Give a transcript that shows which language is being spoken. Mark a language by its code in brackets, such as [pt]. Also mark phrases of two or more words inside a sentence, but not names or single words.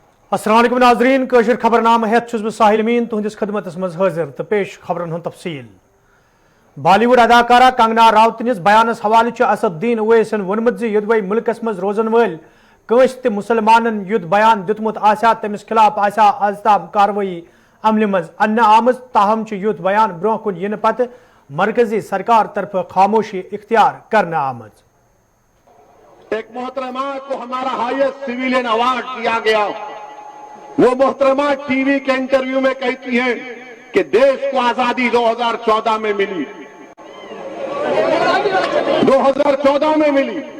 [ks] अस्सलाम वालेकुम नाज़रीन कशर खबरनामा हेत छुस बह साहिल अमीन तुहंदिस खिदमतस मज हाजिर तो पेश खबरन हुंद तफसील। बॉलीवुड अदाकारा कंगना राउत निस बयानस हवाले असदुद्दीन ओवैसन वोनमुत ज युद वै मुल्कस मज रोजन वल कंस त मुसलमानन युद बयान दितमुत आसा तमिस खिलाफ आसा आज ताम कार्रवाई अमल मज अन्न आमज ताहम युद बयान ब्रोह कुन यिन पत मरकजी सरकार तरफ खामोशी इख्तियार करना आमज। [hi] एक मोहतरमा को हमारा [en] highest civilian award [hi] दिया गया। वो मोहतरमा टीवी के इंटरव्यू में कहती हैं कि देश को आजादी 2014 में मिली, 2014 में मिली।